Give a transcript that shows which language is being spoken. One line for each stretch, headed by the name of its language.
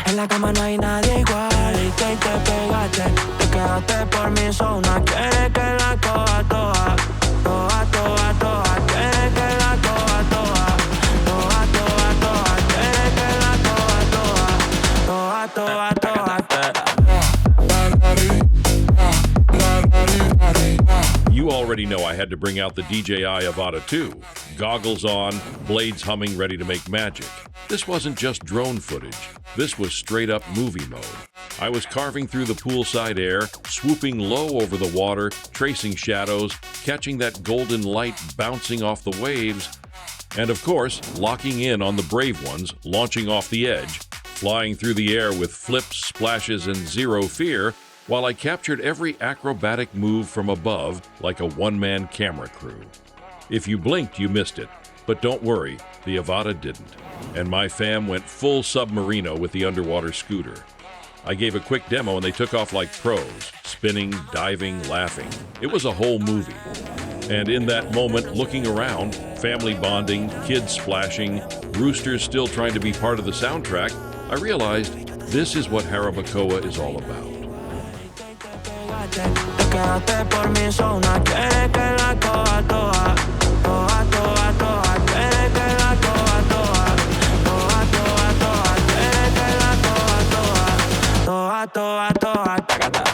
Spanish: En la cama no hay nadie igual. Y te pegaste, te quedaste por mi zona. Quieres que la coja toda, toda, toda, toda. Quieres que la coja toda, toda, toda, toda. Quieres que la coja toda, toda, toda, toda.
English: You already know I had to bring out the DJI Avata too. Goggles on, blades humming, ready to make magic. This wasn't just drone footage. This was straight up movie mode. I was carving through the poolside air, swooping low over the water, tracing shadows, catching that golden light bouncing off the waves, and of course, locking in on the brave ones, launching off the edge, flying through the air with flips, splashes, and zero fear, while I captured every acrobatic move from above like a one-man camera crew. If you blinked, you missed it. But don't worry, the Avata didn't. And my fam went full submarino with the underwater scooter. I gave a quick demo and they took off like pros, spinning, diving, laughing. It was a whole movie. And in that moment, looking around, family bonding, kids splashing, roosters still trying to be part of the soundtrack, I realized this is what Jarabacoa is all about.
Spanish: Te quedaste por mi zona, quieres que la coja toda, toda, toda, toda. Quieres que la coja toda, toda, toda, toda. Quieres que la coja toda, toda, toda, toda.